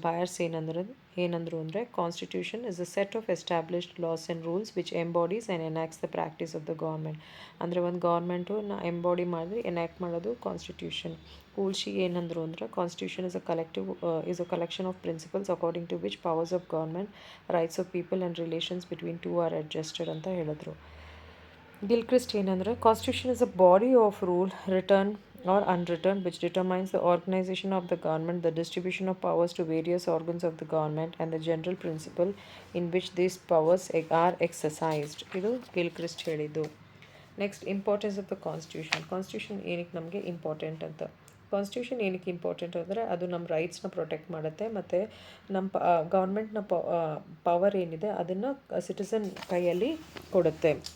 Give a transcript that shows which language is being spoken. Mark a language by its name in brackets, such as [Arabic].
[English] Bryce [Kannada] ಏನಂದ್ರು ಅಂದರೆ [English] Constitution is a set of established laws and rules which embodies and enacts the practice of the government. [Kannada] ಅಂದರೆ ಒಂದು government ಎಂಬಾಡಿ ಮಾಡಿ enact ಮಾಡೋದು constitution. [English] Woolsey [Kannada] ಏನಂದ್ರು ಅಂದರೆ [English] constitution is a collection of principles according to which powers of government, rights of people and relations between two are adjusted [Kannada] ಅಂತ ಹೇಳಿದ್ರು. [English] Gilchrist [Kannada] ಏನಂದರೆ [English] Constitution is a body of rule written or unwritten which determines the organization of the government, the distribution of powers to various organs of the government, and the general principle in which these powers are exercised. [Kannada] ಇದು Gilchrist ಹೇಳಿದ್ದು. [English] Next, importance of the constitution. [Kannada] Constitution ಏನಕ್ಕೆ ನಮಗೆ important ಅಂತ? Constitution ಏನಕ್ಕೆ important ಅಂದರೆ ಅದು ನಮ್ಮ ರೈಟ್ಸ್ನ protect ಮಾಡುತ್ತೆ, ಮತ್ತು ನಮ್ಮ ಗೌರ್ಮೆಂಟ್ನ ಪವರ್ ಏನಿದೆ ಅದನ್ನು ಸಿಟಿಸನ್ ಕೈಯಲ್ಲಿ ಕೊಡುತ್ತೆ.